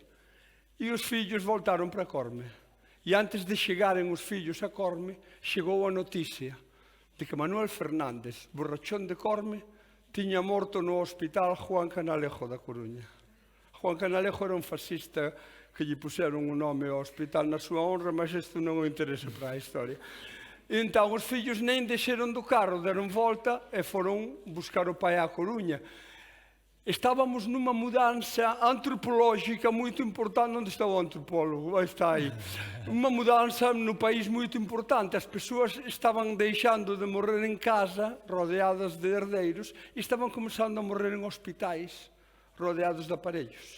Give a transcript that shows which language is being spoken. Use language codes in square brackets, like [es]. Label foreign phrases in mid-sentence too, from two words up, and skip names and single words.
[gl] E os fillos voltaron para Corme. E antes de chegaren os fillos a Corme, chegou a noticia de que Manuel Fernández, borrachón de Corme, tiña morto no hospital Juan Canalejo da Coruña. Juan Canalejo era un fascista que lle puseron o nome ao hospital na súa honra, mas isto non o interesa para a historia. Entón, os fillos nem desceron do carro, deron volta e foron buscar o pai á Coruña. [pt] Estábamos numa mudança antropológica muito importante. Onde está o antropólogo? Está aí. Uma mudança no país muito importante. As pessoas estavam deixando de morrer em casa, rodeadas de herdeiros, e estavam começando a morrer em hospitais, rodeados de aparelhos.